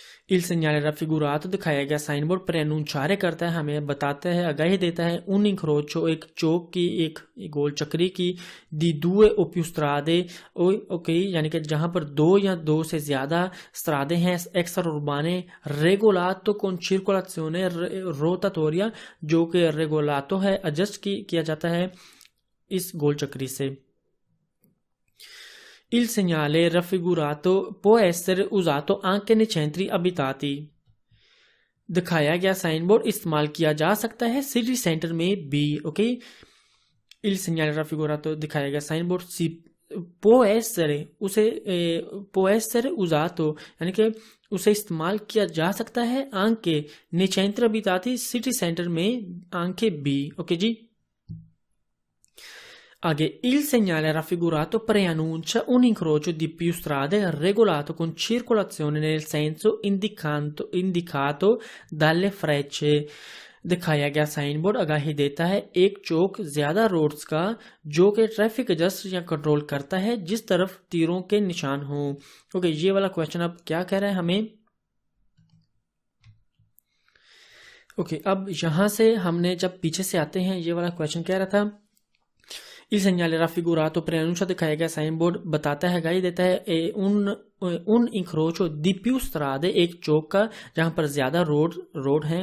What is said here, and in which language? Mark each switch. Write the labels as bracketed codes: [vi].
[it] Il segnale raffigurato, [hi] दिखाया गया sign board preannunciare करता है, हमें बताता है, आगाही देता है, [it] un incrocio, [hi] एक चौक की, एक गोल चक्री की, [it] di 2 o più strade, [hi] okay, यानी कि जहां पर 2 या 2 से ज्यादा स्त्रादे हैं, extra उर्बाने, [it] regolato con circolazione rotatoria, [hi] जो कि regolato है, एडजस्ट किया जाता है इस गोल चक्री से। [it] Il segnale raffigurato può essere usato anche nei centri abitati। [hi] दिखाया गया साइन बोर्ड इस्तेमाल किया जा सकता है सिटी सेंटर में भी। ओके, [it] il segnale raffigurato, [hi] दिखाया गया साइन बोर्ड può essere, उसे [it] può essere usato, [hi] यानी कि उसे इस्तेमाल किया जा सकता है [it] anche nei centri abitati, [hi] city centre में anche भी। ओके जी, आगे [it] il segnale raffigurato preannuncia un incrocio di più strade regolato con circolazione nel senso indicato dalle frecce। [hi] दिखाया गया साइन बोर्ड आगाही देता है एक चौक ज्यादा रोड्स का, जो कि ट्रैफिक एडजस्ट या कंट्रोल करता है जिस तरफ तीरों के निशान हो। ओके, ये वाला क्वेश्चन अब क्या कह रहा है हमें। ओके, अब यहां से हमने जब पीछे से आते हैं, ये वाला क्वेश्चन कह रहा था [it] il segnale raffigurato preannuncia, [hi] दिखाया गया साइन बोर्ड बताता है, गाइड देता है [it] un incrocio di più strade, [hi] एक चौक का जहां पर ज्यादा रोड हैं।